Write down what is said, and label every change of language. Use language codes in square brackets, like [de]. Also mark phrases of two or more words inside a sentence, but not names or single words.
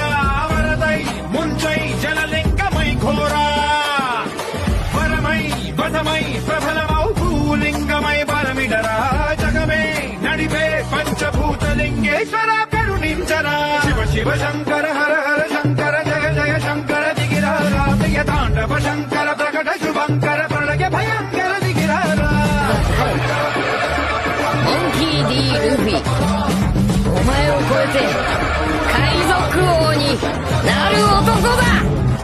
[te] వరదై ముంచై జలలింగమై ఘోరా, వరమై వదమై ప్రబలమౌ భూలింగమై బలమిడరా, జగమే నడిపే పంచభూతలింగేశ్వర కరుణించరా, శివ శివ శంకర హర హర శంకర జయ జయ శంకర దిగిరారా, ప్రియ తాండవ శంకర ప్రకట శుభంకర ప్రళయ భయంకర దిగిరారా. [ja] モンキー D ルフィ、お前を超えて海賊王になる男だ。